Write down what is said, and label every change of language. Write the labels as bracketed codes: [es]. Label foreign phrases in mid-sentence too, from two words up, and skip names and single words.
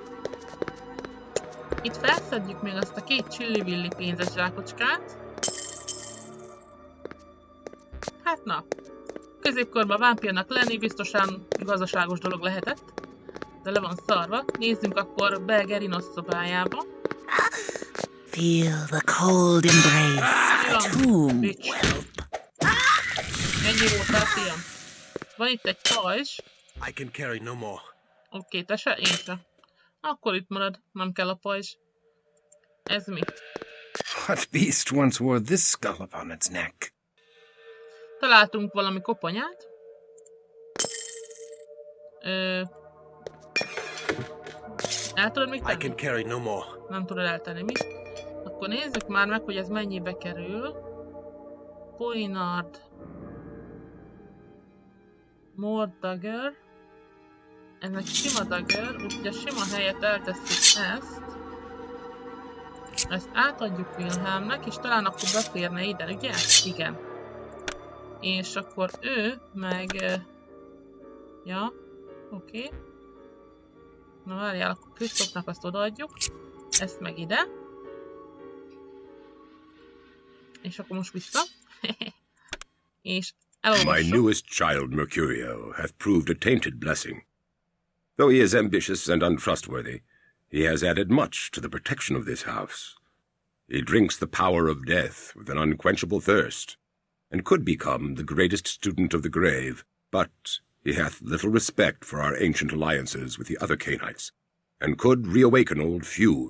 [hu] Itt felszedjük még azt a 2 csillivilli pénzes zsákocskát. Hát na. Középkorban vámpírnak lenni biztosan gazdaságos dolog lehetett. De le van szarva. Nézzünk akkor be Gerinos szobájába. [en] Feel the cold embrace. Tomb whelp. [hu] Ennyi voltál, fiam. Van itt egy pajzs. [en] I can carry no more. [hu] Oké, te se, én se. Akkor itt marad, nem kell a pajzs. Ez mi? [en] What beast once wore this skull upon its neck? [hu] Találtunk valami koponyát. El tudod még tenni? [en] I can carry no more. [hu] Nem tudod eltenni, mi? Akkor nézzük már meg, hogy ez mennyibe kerül. [en] Poinard. More dagger. [hu] Ez egy sima dagger, úgyhogy a sima helyett eltesszük ezt. Ezt átadjuk Wilhelmnek, és talán akkor beférne ide, ugye? Igen. És akkor ő meg... Ja, oké. Na várjál, akkor Christofnak azt odaadjuk. Ezt meg ide. És akkor most vissza. És elolvassuk. [en] My newest child, Mercurio, hath proved a tainted blessing. Though he is ambitious and untrustworthy, he has added much to the protection of this house. He drinks the power of death with an unquenchable thirst, and could become the greatest student of the grave, but he hath little respect for our ancient alliances with the other Cainites, and could reawaken old feuds.